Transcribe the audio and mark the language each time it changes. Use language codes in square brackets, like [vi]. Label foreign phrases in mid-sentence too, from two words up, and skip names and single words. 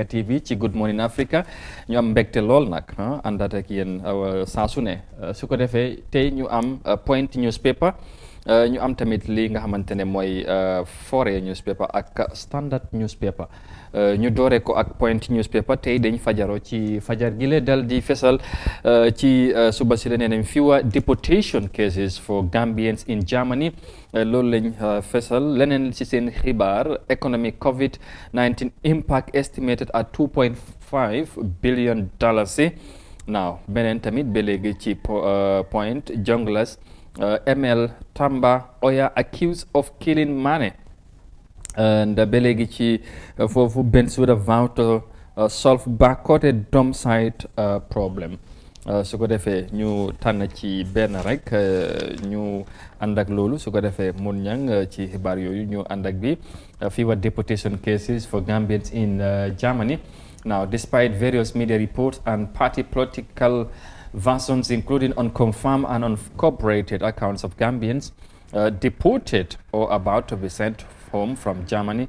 [wo] TV ci Good Morning Africa ñu am mbégte lool nag àndaat ak yéen saa su ne su ko defee tey ñu am Point newspaper ñu am tamit li nga xamante ne mooy Foroyaa newspaper ak Standard newspaper ñu doore ko ak Point newspaper tey dañ fajaro ci fajar gi la dal di fesal ci suba si la nee nañ [en] fewer deportation cases for Gambians in Germany [wo] loolu lañ fesal leneen ci seen xibaar [en] economic COVID-19 impact estimated at $2.5 billion [wo] now beneen tamit ba léegi ci Point [en] junglers ML Tamba Oya accused of killing Mane [wo] and ba léegi ci foofu Bensouda [en] vow to solve backcourted dump site problem [wo] su ko defee ñu tànn ci benn rek ñu ànd ak loolu su ko defee mun ñang ci xibaar yooyu ñu ànd ak bi [en] fewer deportation cases for Gambians in Germany now despite various media reports and party political versions including unconfirmed and uncorroborated accounts of Gambians deported or about to be sent home from Germany.